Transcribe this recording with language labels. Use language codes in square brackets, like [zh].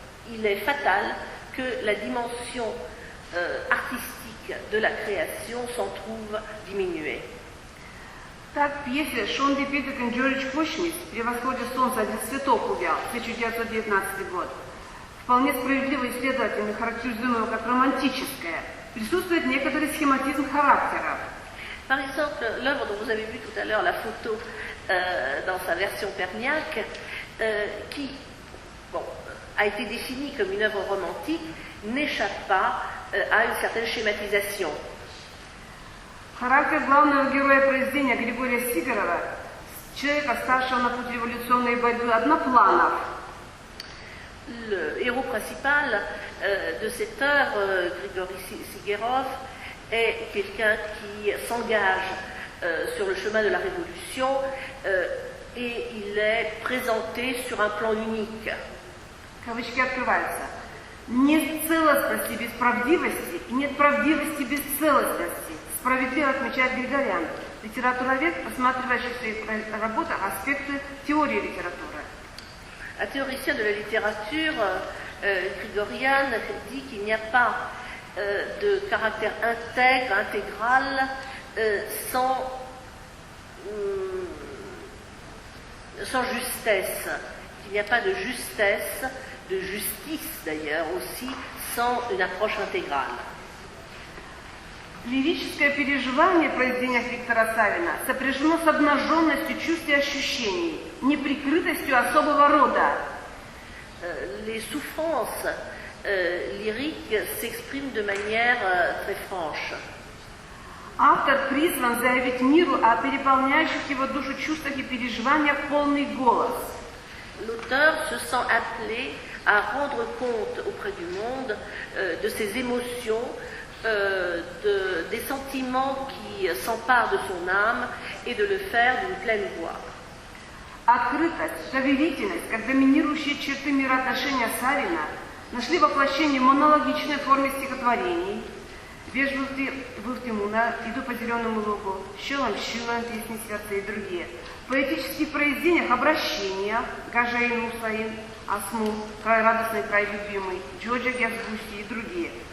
[fr] Il est fatal que la dimension artistique de la création s'en trouve diminuée. [ru] Так в пьесе Шонди Питеркен Джордж Кошмис «При восходе солнца один цветок увял» 1919 год, вполне справедливо исследовательно характеризуемого как романтическое, присутствует некоторый схематизм характеров. [fr] Par exemple, l'œuvre dont vous avez vu tout à l'heure, la photo dans sa version perniaque, qui a été définie comme une œuvre romantique, n'échappe pas à une certaine schématisation. [ru] Характер главного героя произведения Григория Сигарова, человека, ставшего на путь революционной борьбы, однопланов. [fr] Le héros principal de cette œuvre, Grigory Sigerov, est quelqu'un qui s'engage sur le chemin de la révolution et il est présenté sur un plan unique. [ru] Кавычки открываются. Нет целостности без правдивости, и нет правдивости без целостности. Справедливо отмечает Григорян, литературовед, рассматривающий в своих работах аспекты теории литературы. [fr] Un théoricien de la littérature, Grigorian, dit qu'il n'y a pas de caractère intègre, intégral, sans justesse. Il n'y a pas de justesse, de justice d'ailleurs aussi, sans une approche intégrale. [ru] Лирическое переживание в произведениях Виктора Савина сопряжено с обнаженностью чувств и ощущений, неприкрытостью особого рода. [fr] Les souffrances lyriques s'expriment de manière très franche. [ru] Автор призван заявить миру о переполняющих его душу чувствах и переживаниях полный голос. [fr] L'auteur se sent appelé à rendre compte auprès du monde de ses émotions, des sentiments qui s'emparent de son âme et de le faire d'une pleine voix. [ru] Открытость, доверительность, как доминирующие черты мироотношения Савина, нашли воплощение в монологичной форме стихотворений. «Вежливый Тимуна», «Иду по зеленому лугу», «Щелом, «Песни сердца» и другие. В поэтических произведениях обращения «Гажейн Мусаин», «Асму», «Край радостный, край любимый», «Джоджа Гязгуси» и другие.